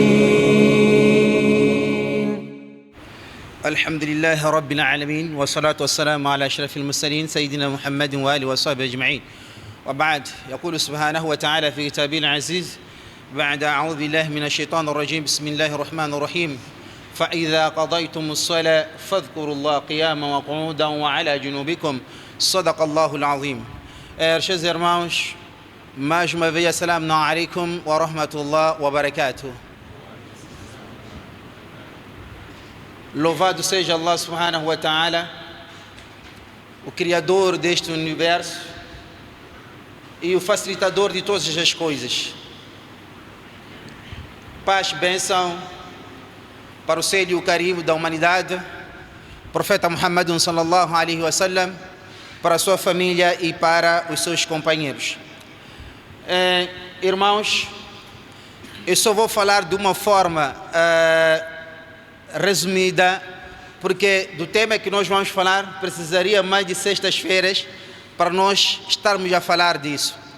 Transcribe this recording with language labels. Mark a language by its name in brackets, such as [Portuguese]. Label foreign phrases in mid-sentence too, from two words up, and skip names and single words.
[Arabic] الحمد لله رب العالمين، والصلاة والسلام على أشرف المرسلين سيدنا محمد وآله وصحبه أجمعين. وبعد، يقول سبحانه وتعالى في كتابه العزيز بعد أعوذ بالله من الشيطان الرجيم بسم الله الرحمن الرحيم فإذا قضيتم الصلاة فاذكروا الله قياما وقعودا وعلى جنوبكم صدق الله العظيم. [Portuguese] Meus irmãos, mais uma vez, [Arabic] السلام عليكم ورحمة الله وبركاته. [Portuguese] Louvado seja Allah [Arabic] سبحانه وتعالى, [Portuguese] o Criador deste universo e o facilitador de todas as coisas. Paz, bênção para o ser e o carinho da humanidade, Profeta Muhammad [Arabic] صلى الله عليه وسلم, [Portuguese] para a sua família e para os seus companheiros. Irmãos, eu só vou falar de uma forma resumida, porque do tema que nós vamos falar precisaria mais de sextas-feiras para nós estarmos a falar disso.